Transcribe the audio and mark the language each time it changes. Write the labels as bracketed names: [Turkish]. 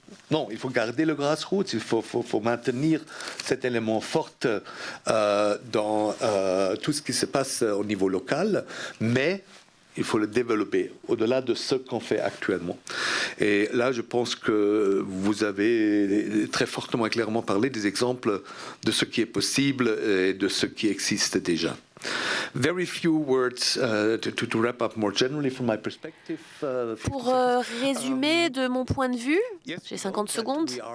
[French] Non, il faut garder le grassroots, il faut maintenir cet élément fort dans tout ce qui se passe au niveau local, mais il faut le développer au-delà de ce qu'on fait actuellement. Et là, je pense que vous avez très fortement et clairement parlé des exemples de ce qui est possible et de ce qui existe déjà. [English] Very few words to wrap up more generally from my perspective. [French] Pour résumer de mon point de vue, j'ai 50 secondes.